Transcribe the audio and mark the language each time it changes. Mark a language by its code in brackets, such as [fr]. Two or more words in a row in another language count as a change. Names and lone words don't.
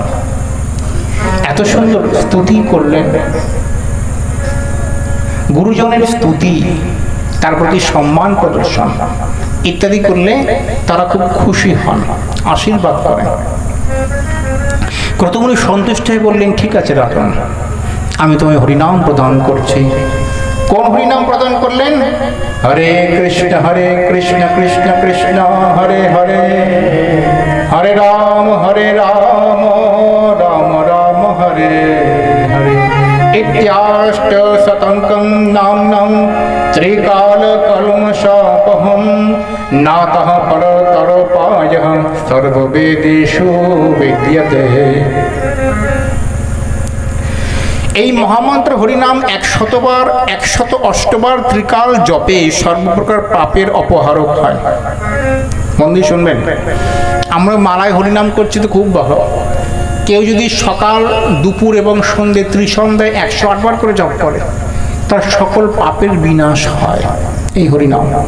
[bn] এত সুন্দর স্তুতি করলেন, গুরুজনের স্তুতি, তার প্রতি সম্মান প্রদর্শন ইত্যাদি করলে তারা খুব খুশি হন, আশীর্বাদ করেন। ক্রতুমুনি সন্তুষ্ট হয়ে বললেন, ঠিক আছে রাজন, আমি তোমায় হরিনাম প্রদান করছি। কোন হরিনাম প্রদান করলেন? হরে কৃষ্ণ কৃষ্ণ কৃষ্ণ হরে হরে, হরে রাম রাম রাম হরে হরে। [sa] इत्याष्ट शतंकं नाम्नं त्रिकाल कल्मषापहं नातः परतरोपायः सर्ववेदेषु विद्यते। [bn] এই মহামন্ত্র হরিনাম 100বার 108বার ত্রিকাল জপে সর্বপ্রকার পাপের অপহারক হয়। মন দিয়ে শুনবেন, আমরা মালায় হরিনাম করছি তো খুব ভালো। কেউ যদি সকাল দুপুর এবং সন্ধ্যে ত্রিসন্ধ্যায় 108 বার করে জপ করে, তার সকল পাপের বিনাশ হয় এই হরিনাম।